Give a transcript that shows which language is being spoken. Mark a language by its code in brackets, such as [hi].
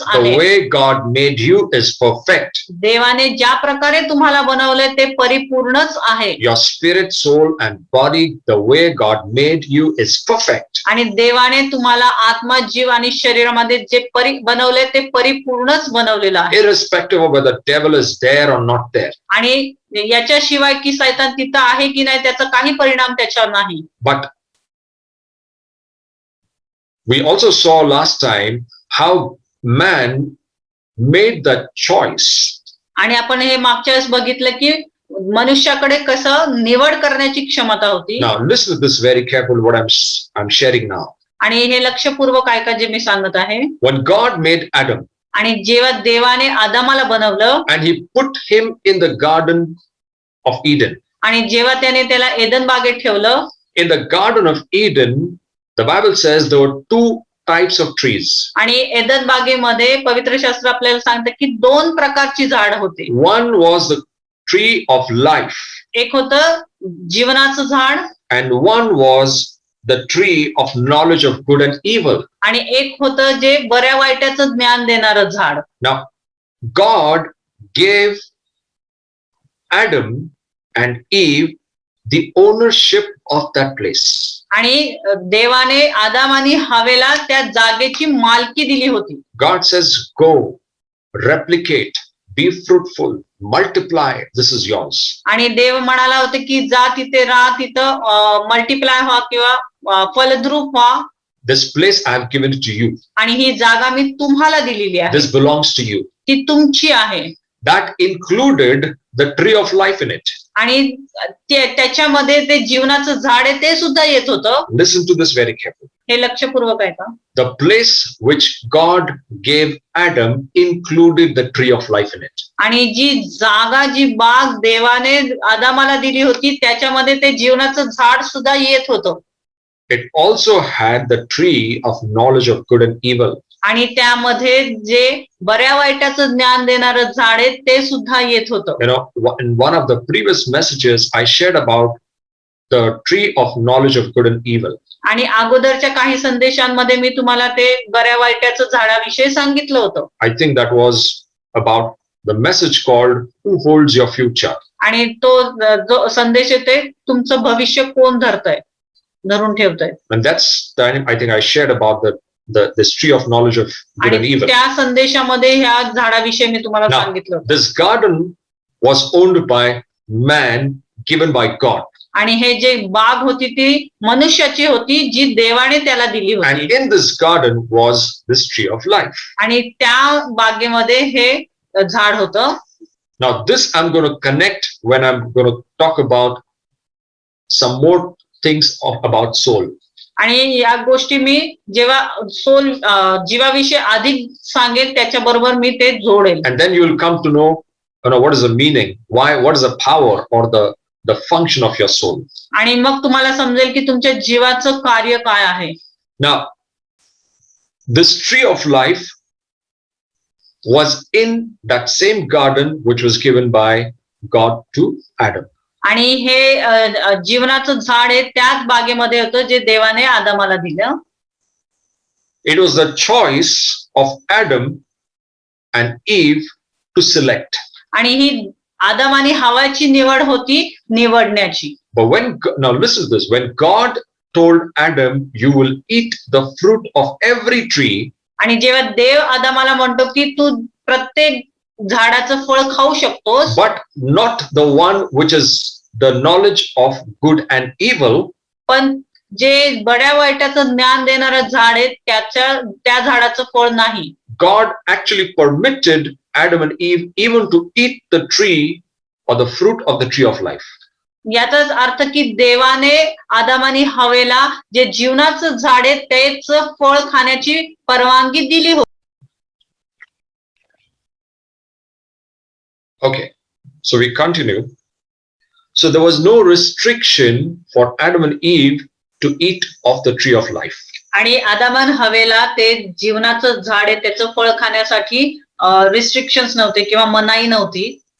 [en] The [mr] आहे. [en] way God made you is perfect. [mr] देवाने ज्या प्रकारे तुम्हाला बनवलंय ते परिपूर्णच आहे. [en] Your spirit, soul, and body, the way God made you is perfect. [mr] आणि देवाने तुम्हाला आत्मा, जीव आणि शरीरामध्ये जे बनवलंय ते परिपूर्णच बनवलेलं आहे. [en] Irrespective of whether the devil is there or not there. [mr] आणि याच्याशिवाय की सैतान तिथं आहे की नाही त्याचा काही परिणाम त्याच्यावर नाही. [en] But we also saw last time how man made the choice [mr] आणि आपण हे मागच्या वेळेस बघितलं की मनुष्याकडे कसं निवड करण्याची क्षमता होती. [en] Now listen to this very careful what I'm sharing now. [mr] आणि हे लक्षपूर्वक ऐका जे मी सांगत आहे. [en] When God made Adam [mr] आणि जेव्हा देवाने आदामाला बनवलं [en] and he put him in the garden of Eden. [mr] आणि जेव्हा त्याने त्याला एदन बागेत ठेवलं, [en] In the garden of Eden, the Bible says there were two types of trees. [mr] आणि एदन बागेमध्ये पवित्र शास्त्र आपल्याला सांगतं की दोन प्रकारची झाड होते. [en] One was the tree of life [mr] एक होतं जीवनाचं झाड [en] and one was the tree of knowledge of good and evil. [mr] आणि एक होतं जे बऱ्या वाईटाचं ज्ञान देणारं झाड. [en] Now, God gave Adam and Eve the ownership of that place. [mr] आणि देवाने आदाम आणि हवेला त्या जागेची मालकी दिली होती. [en] God says, go, replicate, be fruitful, multiply, this is yours. [mr] आणि देव म्हणाला होता की जा तिथे राहा, तिथं मल्टिप्लाय व्हा किंवा फलद्रूप व्हा. [en] This place I have given it to you. [mr] आणि ही जागा मी तुम्हाला दिलेली आहे. [en] This belongs to you. [mr] ती तुमची आहे. [en] That included the tree of life in it. [mr] आणि त्याच्यामध्ये ते जीवनाचं झाड आहे ते सुद्धा येत होतं. [en] Listen to this very carefully. [mr] हे लक्षपूर्वक आहे का? [en] The place which God gave Adam included the tree of life in it. [mr] आणि जी जागा, जी बाग देवाने आदामाला दिली होती त्याच्यामध्ये ते जीवनाचं झाड सुद्धा येत होतं. [en] It also had the tree of knowledge of good and evil. [mr] आणि त्यामध्ये जे बऱ्या वाईटाचं ज्ञान देणारं झाड आहे ते सुद्धा येत होतं. [en] You know, in one of the previous messages I shared about the tree of knowledge of good and evil. [mr] आणि अगोदरच्या काही संदेशांमध्ये मी तुम्हाला ते बऱ्या वाईटाचं झाडाविषयी सांगितलं होतं. [en] I think that was about the message called Who Holds Your Future. [mr] आणि तो जो संदेश येते तुमचं भविष्य कोण धरून ठेवतंय. [en] And that's the time I think I shared about this tree of knowledge of good and [mr] आणि [en] evil. [mr] त्या संदेशामध्ये ह्या झाडाविषयी मी तुम्हाला [en] Now, [mr] सांगितलं. [en] this garden was owned by man, given by God. [mr] आणि हे जे बाग होती ती मनुष्याची होती जी देवाने त्याला दिली होती. [en] And in this garden was this tree of life. [mr] आणि त्या बागेमध्ये हे झाड होतं. [en] Now this I'm going to connect when I'm going to talk about some more things about soul. [mr] आणि या गोष्टी मी जेव्हा जीवाविषयी अधिक सांगेल त्याच्याबरोबर मी ते जोडेल. [en] And then you will come to know, what is the meaning, what is the power or the function of your soul. [mr] आणि मग तुम्हाला समजेल की तुमच्या जीवाचं कार्य काय आहे. [en] Now, this tree of life was in that same garden which was given by God to Adam. [mr] आणि हे जीवनाचं झाड आहे त्याच बागेमध्ये होतं जे देवाने आदामाला दिलं. [en] It was the choice of Adam and Eve to select. [mr] आणि ही आदम आणि हवाची निवड होती निवडण्याची. [en] But now listen to this, when God told Adam, you will eat the fruit of every tree. [mr] आणि जेव्हा देव आदामाला म्हणतो की तू प्रत्येक झाडाचं फळ खाऊ शकतोस, [en] but not the one which is the knowledge of good and evil. [mr] पण जे बड्या वाईटाचं ज्ञान देणारं झाड आहे त्या झाडाचं फळ नाही. [en] God actually permitted Adam and Eve even to eat the tree or the fruit of the tree of life. [mr] याचाच अर्थ की देवाने आदम आणि हवेला जे जीवनाचं झाड आहे तेच फळ खाण्याची परवानगी दिली होती. [en] Okay, so we continue. So there was no restriction for Adam and Eve to eat of the tree of life. [mr] आणि आदम आणि हवेला ते जीवनाचं झाड आहे त्याचं फळ खाण्यासाठी रिस्ट्रिक्शन्स नव्हते किंवा मनाई नव्हती.